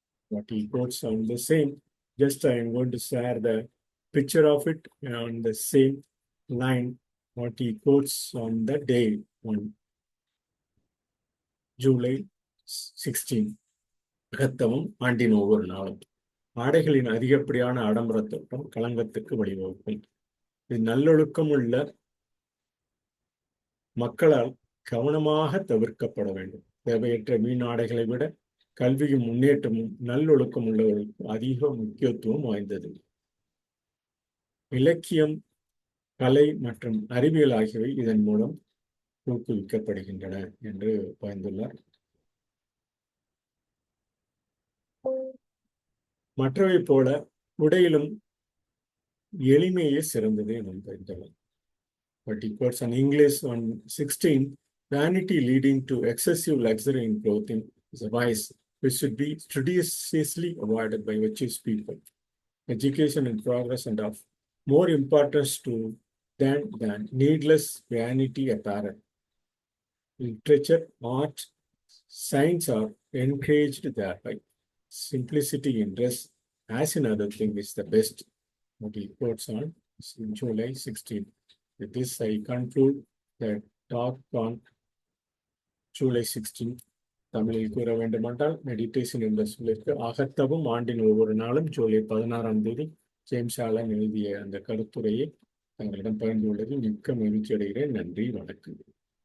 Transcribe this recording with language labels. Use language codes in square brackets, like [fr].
[en] What he quotes on the same. Just I am going to share the picture of it on the same line. What he quotes on the day on July 16. [ta] அகத்தவம் ஆண்டின் ஒவ்வொரு நாளும். ஆடைகளின் அதிகப்படியான ஆடம்பர தோற்றம் களங்கத்துக்கு வழிவகுக்கும். இது நல்லொழுக்கம் உள்ள மக்களால் கவனமாக தவிர்க்கப்பட வேண்டும். தேவையற்ற வீண் ஆடைகளை விட கல்வியும் முன்னேற்றமும் நல்லொழுக்கம் உள்ளவர்களுக்கு அதிக முக்கியத்துவம் வாய்ந்தது. இலக்கியம், கலை மற்றும் அறிவியல் ஆகியவை இதன் மூலம் ஊக்குவிக்கப்படுகின்றன என்று பகிர்ந்துள்ளார். மற்றவை போல உடையிலும் எளிமையே சிறந்தது என பகிர்ந்துள்ளார். [en] But he quotes on English on 16, vanity leading to excessive luxury in clothing is a vice which should be studiously avoided by virtuous people. Education and progress and of more importance to than needless vanity apparel. Literature, art, science are encouraged thereby. Simplicity in dress, as in other things, is the best. What he quotes on July 16. With this, I conclude the talk on July 16. [ta] தமிழில் கூற வேண்டுமென்றால் meditation என்ற சொல்லிற்கு அகத்தவும் ஆண்டின் ஒவ்வொரு நாளும் ஜூலை 16ஆம் தேதி James Alan எழுதிய அந்த கருத்துரையை தங்களிடம் பகிர்ந்து கொண்டதில் மிக்க மகிழ்ச்சி அடைகிறேன். நன்றி, வணக்கம்.